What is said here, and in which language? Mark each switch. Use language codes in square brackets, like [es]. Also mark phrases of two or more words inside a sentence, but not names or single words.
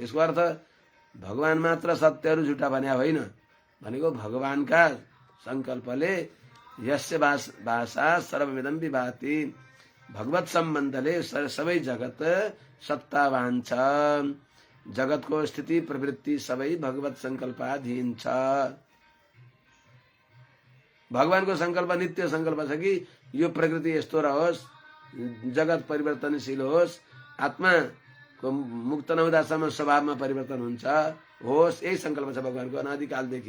[ne] यसको अर्थ भगवान मात्र सत्यहरू झुटा भने होइन, भनेको भगवानका संकल्पले [sa] यस्य भाषा सर्वमिदं विभाति, [ne] भगवत सम्बन्धले सबै जगत सत्तावान छ। जगतको स्थिति प्रवृत्ति सबै भगवत संकल्पाधीन छ। भगवानको संकल्प नित्य संकल्प छ कि यो प्रकृति यस्तो रहोस्, जगत परिवर्तनशील होस्, आत्मा को मुक्त नहुँदासम्म स्वभावमा परिवर्तन हुन्छ होस्, यही संकल्प छ भगवानको अनादिकालदेखि।